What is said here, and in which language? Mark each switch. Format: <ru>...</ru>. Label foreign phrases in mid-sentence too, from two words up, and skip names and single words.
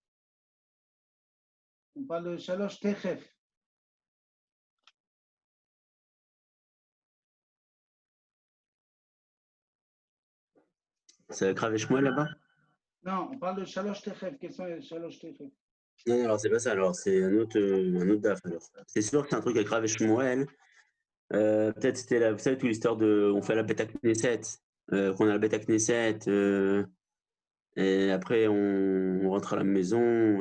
<fr>On parle de</fr> <he>שלוש תכף.</he> <fr>C'est avec Rav et Shmuel là-bas? Non, on parle de</fr> <he>שלוש תכף.</he> <fr>Quels sont les</fr> <he>שלוש תכף?</he> <fr>Non, alors c'est pas ça, alors c'est un autre daf. Alors. C'est sûr que c'est un truc avec Rav et Shmuel. Peut-être c'était vous savez, toute l'histoire de. On fait la</fr> <he>בית כנסת,</he> <fr>qu'on a la</fr> <he>בית כנסת,</he> <fr>et après on rentre à la maison.</fr>